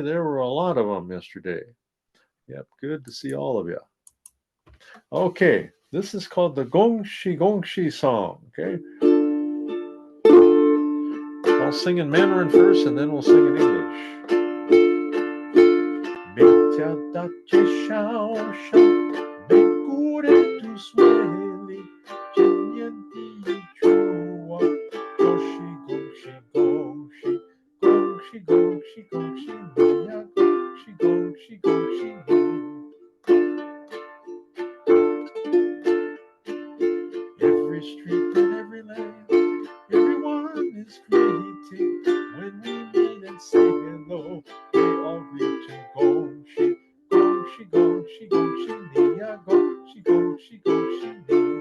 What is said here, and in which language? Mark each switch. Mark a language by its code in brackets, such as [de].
[en] There were a lot of them yesterday. Yep, good to see all of you. Okay, this is called the Gongshi Gongshi song. Okay, I'll sing in Mandarin first, and then we'll sing in English. [zh] 每条大街小巷，每股的都市里，今年第一句话，恭喜恭喜恭喜，恭喜恭喜恭喜你呀，恭喜恭喜恭喜你。 [en] Every street and every lane, everyone is greeting. When we meet and say hello, we all greet and [zh] gongshi, gongshi, gongshi, gongshi ni [en] ya, gongshi, gongshi, gongshi ni.